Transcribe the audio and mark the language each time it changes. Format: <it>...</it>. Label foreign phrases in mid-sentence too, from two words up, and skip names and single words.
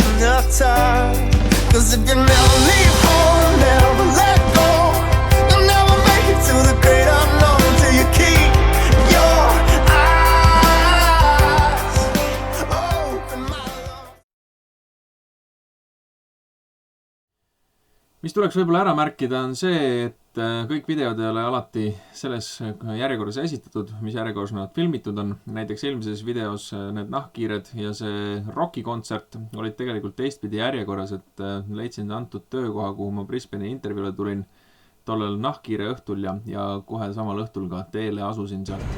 <en>the time. Cause if you never leave home, never let go, you'll never make it to the great unknown till you keep your eyes open, my love.</en> <et>Mis tuleks võib-olla ära märkida on see, et kõik videod ei ole alati selles järjekorras esitatud, mis järjekorras nad filmitud on. Näiteks eelmises videos need nahkkiired ja see Rocki kontsert olid tegelikult teistpidi järjekorras, et leidsin antud töökoha, kuhu ma Brisbane'i intervjuule tulin tollel nahkkiire õhtul ja kohe samal õhtul ka teele asusin sealt.</et>